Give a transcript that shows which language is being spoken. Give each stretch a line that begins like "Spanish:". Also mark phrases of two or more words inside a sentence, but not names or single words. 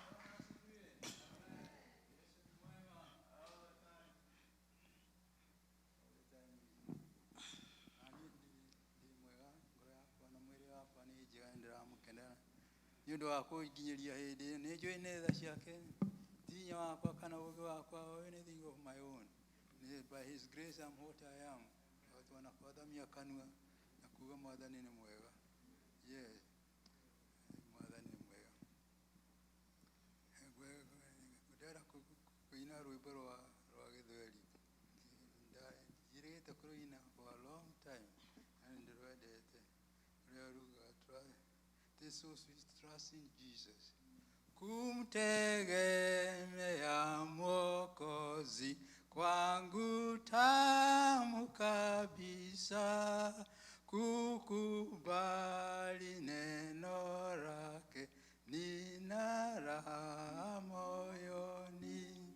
Kikuyu: Nĩ ũndũ wa kũnginyĩria hĩndĩ ĩyo, nĩ njũĩ nĩ tha ciake, ti hinya wakwa kana ũũgĩ wakwa
English: or anything of my own. By his grace I'm what I am.
Swahili: Watu wanakwathamia
Kikuyu: kanua na kuuga Mwathani nĩ mwega. Yes, Mwathani nĩ mwega. Ngwenda kũina rwĩmbo rwa Gĩthweri. Njĩrĩgĩte kũrũina
English: for a long time
Kikuyu: na nĩ ndĩrwendete. Rũrĩa rugaga
English: this so sweet trust in Jesus.
Swahili: Kumtegemea Mwokozi kwangu tamu kabisa, kukubali neno lake nina raha moyoni.